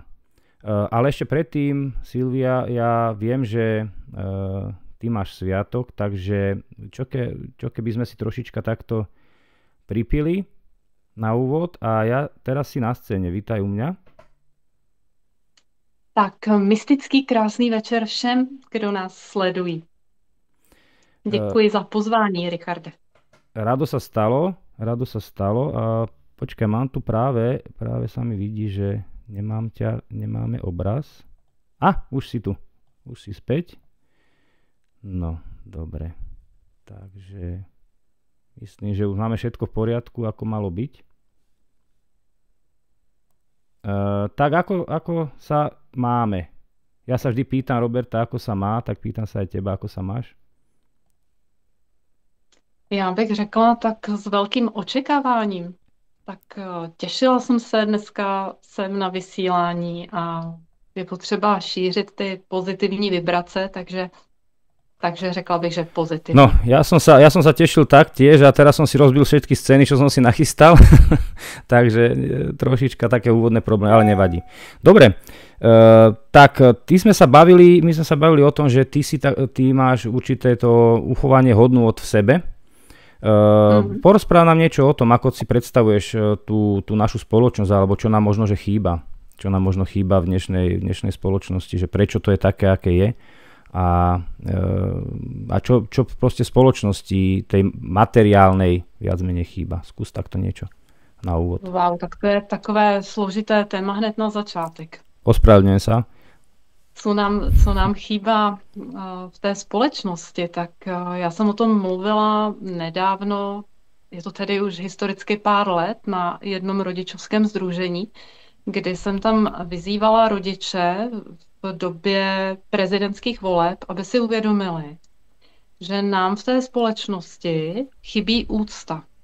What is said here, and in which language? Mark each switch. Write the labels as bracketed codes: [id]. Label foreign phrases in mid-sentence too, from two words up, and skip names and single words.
[sk] Ale ešte predtým, Silvia, ja viem, že ty máš sviatok, takže čo keby sme si trošička takto pripili na úvod a ja teraz si na scéne. Vítaj u mňa. Tak, [cs] mystický krásný večer všem, kdo nás sledují. Děkuji za pozvání, Richarde. [sk] Rado sa stalo a počkaj, mám tu práve sa mi vidí, že nemáme obraz. Už si tu, už si späť. No, dobre. Takže myslím, že už máme všetko v poriadku, ako malo byť. Tak ako sa máme? Ja sa vždy pýtam Roberta, ako sa má, tak pýtam sa aj teba, ako sa máš. [cs] Já bych řekla tak s velkým očekáváním. Tak těšila jsem se, dneska jsem na vysílání a je potřeba šířit ty pozitivní vibrace, takže Takže řekla bych, že pozitivní. No, [sk] ja som sa tešil taktiež a teraz som si rozbil všetky scény, čo som si nachystal. Takže trošička také úvodné problémy, ale nevadí. Dobre, tak my sme sa bavili o tom, že ty máš určité to uchovanie hodnôt v sebe. Porozpráv nám niečo o tom, ako si predstavuješ tú našu spoločnosť, alebo čo nám možno že chýba. Čo nám možno chýba v dnešnej spoločnosti, že prečo to je také, aké je. A čo proste spoločnosti tej materiálnej viac menej chýba. Skús takto niečo na úvod. Wow, [cs] tak to je takové složité téma hned na začátek. [sk] Ospravedlňujem sa. [cs] Co nám chýba v té společnosti, tak já jsem o tom mluvila nedávno, je to tedy už historicky pár let, na jednom rodičovském sdružení, kdy jsem tam vyzývala rodiče v době prezidentských voleb, aby si uvědomili, že nám v té společnosti chybí úcta.